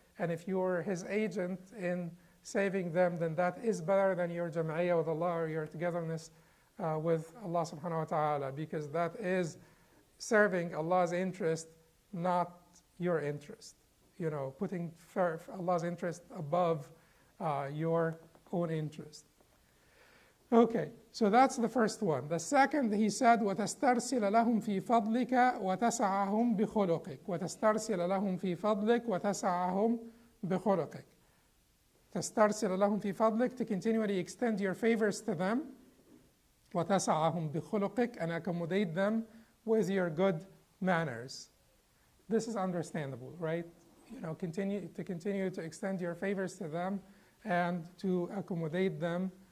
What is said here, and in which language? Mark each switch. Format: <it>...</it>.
<en>And if you are His agent in saving them, then that is better than your jam'iyyah with Allah or your togetherness with Allah subhanahu wa ta'ala, because that is serving Allah's interest, not your interest. You know, putting Allah's interest above your own interest. Okay, so that's the first one. The second, he said,</en> <ar>وَتَسْتَرْسِلَ لَهُمْ فِي فَضْلِكَ وَتَسَعَهُمْ بِخُلُقِكَ وَتَسْتَرْسِلَ لَهُمْ فِي فَضْلِكَ وَتَسَعَهُمْ بِخُلُقِكَ. تَسْتَرْسِلَ لَهُمْ فِي فَضْلِكَ,</ar> <en>to continually extend your favors to them.</en> <ar>وَتَسَعَهُمْ بِخُلُقِكَ,</ar> <en>and accommodate them with your good manners. This is understandable, right? You know, continue to extend your favors to them and to accommodate them.</en>